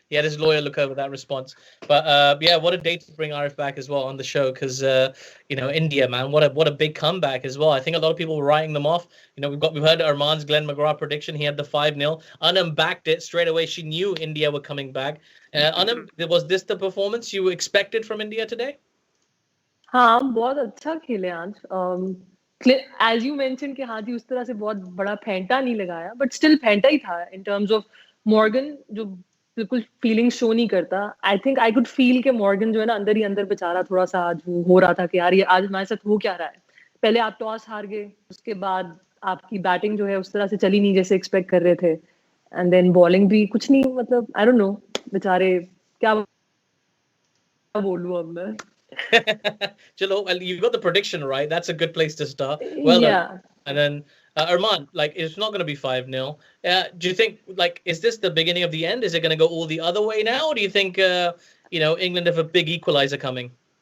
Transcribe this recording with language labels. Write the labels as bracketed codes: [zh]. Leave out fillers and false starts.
[en] He had his lawyer look over that response. But yeah, what a day to bring Arif back as well on the show because India, man, what a big comeback as well. I think a lot of people were writing them off. We've heard Arman's Glenn McGrath prediction. He had the 5-0. Anam backed it straight away. She knew India were coming back. Anam, was this the performance you expected from India today? [hi] हाँ बहुत अच्छा खेले आज [en] as you mention [hi] कि हाँ जी उस तरह से बहुत बड़ा फेंटा नहीं लगाया [en] but still [hi] फेंटा ही था [en] in terms of [hi] मॉर्गन जो बिल्कुल फीलिंग शो नहीं करता [en] I think I could feel [hi] के मॉर्गन जो है ना अंदर ही अंदर बेचारा थोड़ा सा आज वो हो रहा था कि यार ये आज हमारे साथ हो क्या रहा है पहले आप टॉस हार गए उसके बाद आपकी बैटिंग जो है उस तरह से चली नहीं जैसे एक्सपेक्ट कर रहे थे [en] and then [hi] बॉलिंग भी कुछ नहीं मतलब [en] I don't know [hi] बेचारे क्या बोलूं अब मैं [en] Chalo, well, you got the prediction right. That's a good place to start. Well yeah. done. And then Arman, like it's not going to be 5-0. Do you think like is this the beginning of the end? Is it going to go all the other way now, or do you think England have a big equalizer coming?